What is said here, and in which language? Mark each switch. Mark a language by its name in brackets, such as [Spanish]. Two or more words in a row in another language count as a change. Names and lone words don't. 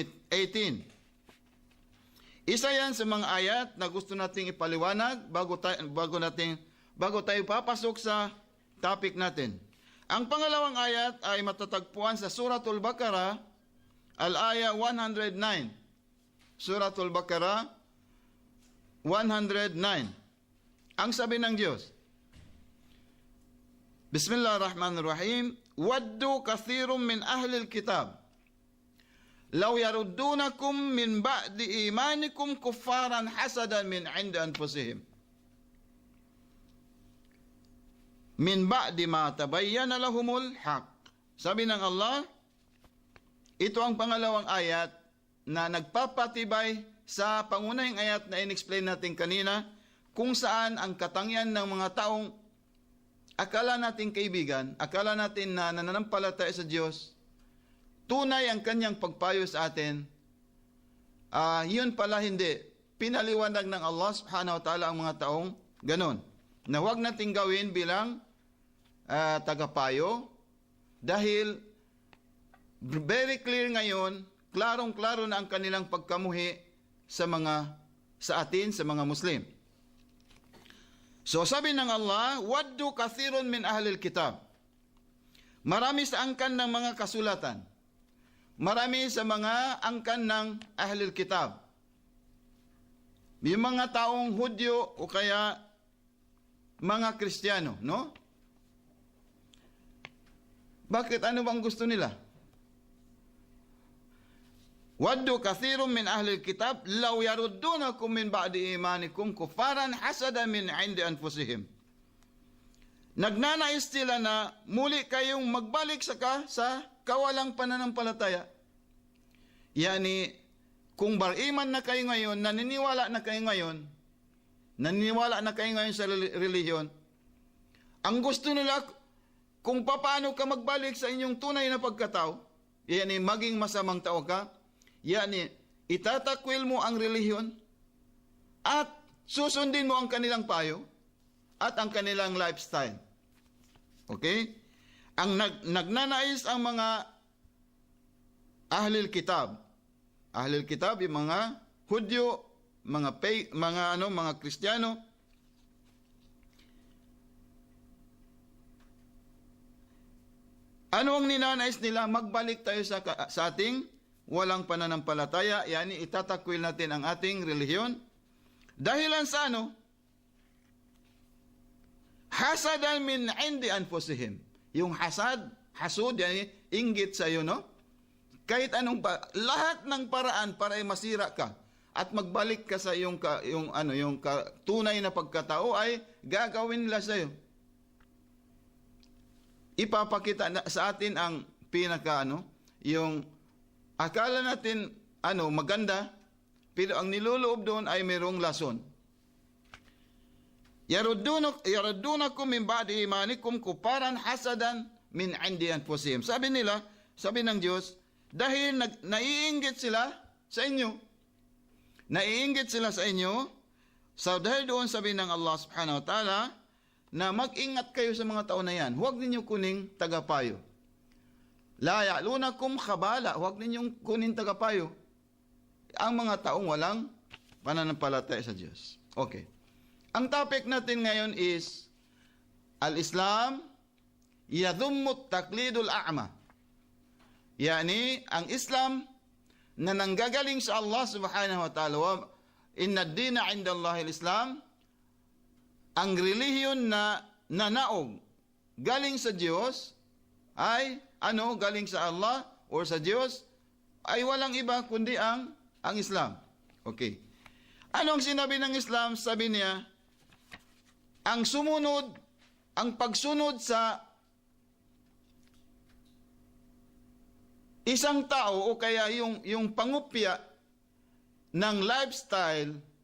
[Filipino] Isa yan sa mga ayat na gusto nating ipaliwanag bago tayo papasok sa topic natin. Ang pangalawang ayat ay matatagpuan sa Suratul Baqarah, al-aya 109. Suratul Baqarah 109. Ang sabi ng Diyos, [Arabic] Bismillahirrahmanirrahim, ودّ كثير من أهل الكتاب لو يردونكم من بعد إيمانكم كفارا حسدا من عند أنفسهم. من بعد ما تبين لهم الحق. [Filipino] Sabi ng Allah, ito ang pangalawang ayat na nagpapatibay sa pangunahing ayat na in-explain natin kanina, kung saan ang katangian ng mga taong akala natin kaibigan, akala natin na nananampalataya sa Diyos, tunay ang kanyang pagpayo sa atin, yun pala hindi. Pinaliwanag ng Allah [Arabic] سبحانه وتعالى [Filipino] ang mga taong ganon, na huwag nating gawin bilang tagapayo, dahil [English] very clear [Filipino] ngayon, klarong-klaro na ang kanilang pagkamuhi sa atin, sa mga Muslim. So sabi ng Allah, [Arabic] ودّ كثير من أهل الكتاب. [Filipino] Marami sa angkan ng mga kasulatan. Marami sa mga angkan ng [Arabic] أهل الكتاب. [Filipino] Yung mga taong Hudyo o kaya mga Kristiyano, no? Bakit? Ano bang gusto nila? [Arabic] ودّ كثير من أهل الكتاب لو يردونكم من بعد إيمانكم كفارا حسدا من عند أنفسهم. [Filipino] Nagnanais sila na muli kayong magbalik sa kawalang pananampalataya. Yani, kung bariman na kayo ngayon, naniniwala na kayo ngayon sa relihiyon, ang gusto nila, kung paano ka magbalik sa inyong tunay na pagkatao, yani maging masamang tao ka, yani, itatakwil mo ang relihiyon at susundin mo ang kanilang payo at ang kanilang lifestyle. Okay? Ang nagnanais ang mga [Arabic] أهل الكتاب. أهل الكتاب, [Filipino] yung mga Hudyo, mga Kristiyano. Ano ang ninanais nila? Magbalik tayo sa ating walang pananampalataya, yani itatakwil natin ang ating relihiyon. Dahilan sa ano? [Arabic] حسدا من عند أنفسهم. [Filipino] Yung hasud, yani inggit sa iyo, no? Kahit lahat ng paraan para ay masira ka at magbalik ka sa yung tunay na pagkatao ay gagawin nila sa iyo. Ipapakita sa atin ang yung akala natin maganda, pero ang niloloob doon ay mayroong lason. [Arabic] يردونكم من بعد إيمانكم كفارا حسدا من عند أنفسهم. [Filipino] Sabi ng Diyos, dahil naiinggit sila sa inyo. Naiinggit sila sa inyo. So dahil doon sabi ng Allah [Arabic] سبحانه وتعالى [Filipino] na mag-ingat kayo sa mga tao na yan. Huwag ninyo kuning tagapayo. [Arabic] لا يألونكم خبالا. [Filipino] Huwag ninyong kunin tagapayo ang mga taong walang pananampalataya sa Diyos. Okay. Ang topic natin ngayon is [Arabic] الإسلام يذم تقليد الأعمى. [Filipino] Yani, ang Islam na nanggagaling sa Allah [Arabic] سبحانه وتعالى, إن الدين عند الله الإسلام, [Filipino] ang relihiyon na nanaog galing sa Diyos ay galing sa Allah or sa Diyos ay walang iba kundi ang Islam. Okay. Ano ang sinabi ng Islam? Sabi niya, ang pagsunod sa isang tao o kaya yung pangupya ng lifestyle